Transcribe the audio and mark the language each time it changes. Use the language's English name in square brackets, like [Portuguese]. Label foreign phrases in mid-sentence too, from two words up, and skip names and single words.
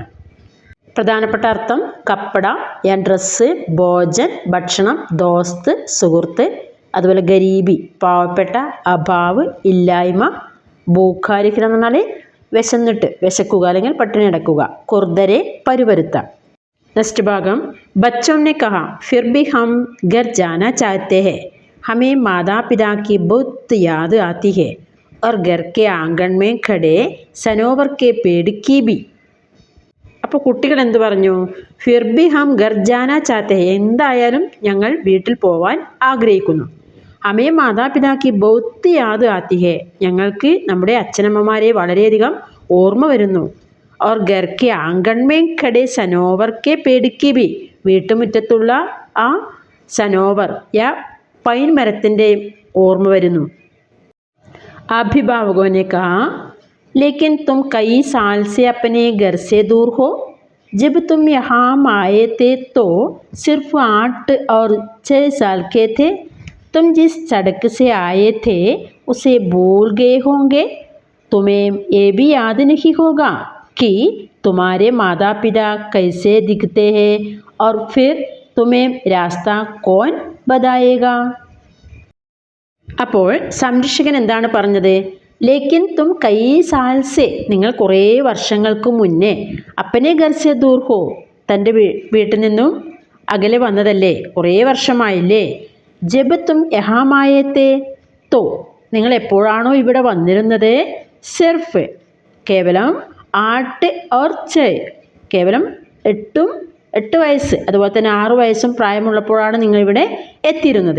[Malayalam] പ്രധാനപ്പെട്ട അർത്ഥം കപ്പട ഡ്രസ്സ്, ഭോജൻ ഭക്ഷണം, ദോസ്ത് സുഹൃത്ത്, അതുപോലെ ഗരീബി പാവപ്പെട്ട, അഭാവ് ഇല്ലായ്മ, ഭൂഖാരിഖന എന്ന് പറഞ്ഞാൽ വിശന്നിട്ട് വിശക്കുക അല്ലെങ്കിൽ പട്ടിണി കിടക്കുക, കുർദരെ പരുവരുത്ത. [Hindi] नेक्स्ट भागम बच्चों ने कहा फिर भी हम घर जाना चाहते हैं. हमें माता पिता की बहुत याद आती है और घर के आंगन में खड़े सनोवर के पेड़ की भी. [Malayalam] അപ്പോൾ കുട്ടികൾ എന്ത് പറഞ്ഞു? [Hindi] फिर भी हम घर जाना चाहते, [Malayalam] എന്തായാലും ഞങ്ങൾ വീട്ടിൽ പോവാൻ ആഗ്രഹിക്കുന്നു. [Hindi] हमें माता पिता की बहुत याद आती है, [Malayalam] ഞങ്ങൾക്ക് നമ്മുടെ അച്ഛനമ്മമാരെ വളരെയധികം ഓർമ്മ വരുന്നു. [Hindi] और घर के आंगन में खड़े सनोवर के पेड़ की भी, [Malayalam] വീട്ടുമുറ്റത്തുള്ള ആ സനോവർ യാ പൈൻ മരത്തിൻ്റെ ഓർമ്മ വരുന്നു. [Hindi] अभिभावकों ने कहा लेकिन तुम कई साल से अपने घर से दूर हो. जब तुम यहाँ आए थे तो सिर्फ 8 और 6 साल के थे. तुम जिस सड़क से आए थे उसे भूल गए होंगे. तुम्हें ये भी याद नहीं होगा कि तुम्हारे माता पिता कैसे दिखते हैं और फिर तुम्हें रास्ता कौन बताएगा. [Malayalam] അപ്പോൾ സംരക്ഷകൻ എന്താണ് പറഞ്ഞത്? [Hindi] लेकिन तुम कई साल से, [Malayalam] നിങ്ങൾ കുറേ വർഷങ്ങൾക്ക് മുന്നേ, [Hindi] अपने घर से दूर हो, [Malayalam] തൻ്റെ വീട്ടിൽ നിന്നും അകലെ വന്നതല്ലേ, കുറേ വർഷമായില്ലേ. [Hindi] जब तुम यहाँ आए थे तो, [Malayalam] നിങ്ങൾ എപ്പോഴാണോ ഇവിടെ വന്നിരുന്നത്, സിർഫ് കേവലം 8 और 6, കേവലം 8 വയസ്സ് അതുപോലെ തന്നെ 6 വയസ്സും പ്രായമുള്ളപ്പോഴാണ് നിങ്ങളിവിടെ എത്തിയിരുന്നത്.